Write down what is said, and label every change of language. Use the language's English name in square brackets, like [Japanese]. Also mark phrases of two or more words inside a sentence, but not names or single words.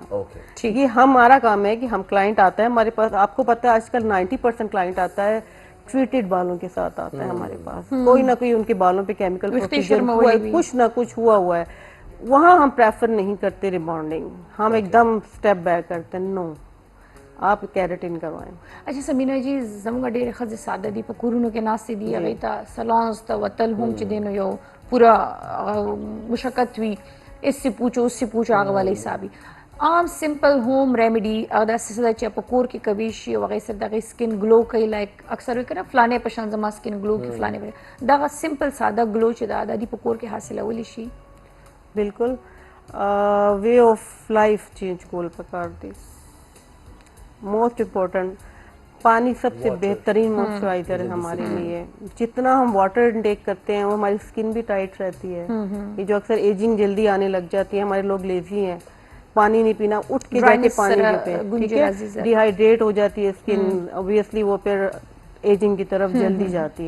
[Urdu] یہ ہمارا کام ہے کہ ہم کلائنٹ آتا ہے ہمارے پاس، آپ کو پتا ہے آج کل 90% کلائنٹ آتا ہے ٹریٹڈ بالوں کے ساتھ آتا ہے ہمارے پاس. کوئی نہ کوئی ان کے بالوں پہ [English] chemical procedure [Urdu] ہوا ہے، کچھ نہ کچھ ہوا ہے. وہاں ہم پریفر نہیں کرتے ریبانڈنگ، ہم ایک دم [English] step back [Urdu] کرتے ہیں. نو، آپ کیراٹین کروائیں. اچھا سمینا جی، [Pashto] زموږ ډېرې ښځې ساده دي، په کورونو کې ناستې دي، هغوی ته سلونز ته وتل هم چې دی نو یو پوره مشقت وي، [Urdu] اس سے پوچھو اس سے پوچھو، [Pashto] هغه والا حساب وي. عام [English] simple home remedy [Pashto] هغه داسې څه ده چې په کور کې کوي شي او هغې سره د هغې [English] skin glow [Pashto] کوي، لایک اکثر وایي که نه فلانې په شان زما [English] skin glow [Pashto] کوي، فلانې په دغه سمپل ساده گلو چې ده دا دي په کور کې حاصلولی شي. بالکل [English] way of life change [Pashto] کول پکار دی. [English] most important [Urdu] پانی سب سے بہترین موئسچرائزر ہے ہمارے لیے. جتنا ہم [English] water intake [Urdu] کرتے ہیں وہ ہماری اسکن بھی ٹائٹ رہتی ہے. یہ جو اکثر ایجنگ جلدی آنے لگ جاتی ہے، ہمارے لوگ لیزی ہیں، پانی نہیں پینا، اٹھ کے جا کے پانی پیتے ہیں، ٹھیک ہے، ڈی ہائیڈریٹ ہو جاتی ہے اسکن، اوبویسلی وہ پھر ایجنگ کی طرف جلدی جاتی ہے.